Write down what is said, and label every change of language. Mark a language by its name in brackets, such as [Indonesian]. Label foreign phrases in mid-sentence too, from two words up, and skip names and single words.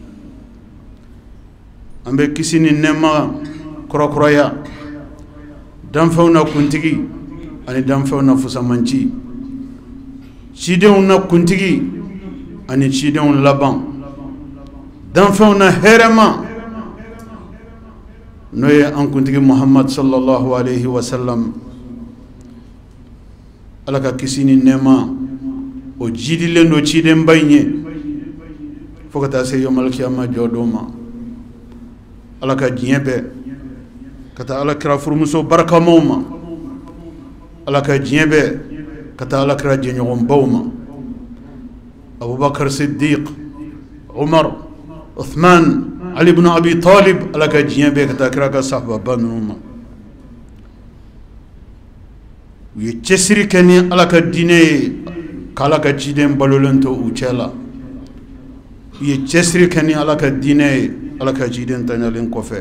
[Bambara] an bɛ kisi ni nɛɛma kɔrɔkɔrɔya danfɛnw na kuntigi ani danfɛnw na fusamanci, cidenw na kuntigi ani cidenw laban, danfɛnw na hɛrɛma n'o ye an kuntigi Muhammad [Arabic] صلى الله عليه وسلم. [Bambara] ala ka kisi ni nɛɛma o jidilen do cidenba in ye fo ka taa se [Arabic] يوم القيامة [Bambara] jɔ don ma. ala ka diɲɛ bɛɛ ka taa ala kira furumuso barikamaw ma, ala ka diɲɛ bɛɛ ka taa ala kira jɛɲɔgɔnbaw ma: Abubakar Siddiq, Umar, Uthman, Ali ibn Abi Talib. ala ka diɲɛ bɛɛ ka taa kira ka sahababa ninnu ma. u ye cɛsiri kɛ ni ala ka diinɛ ye k'ala ka ciden balolen to u cɛ la. u ye cɛsiri kɛ ni ala ka diinɛ ye ala ka ciden taɲalen kɔfɛ.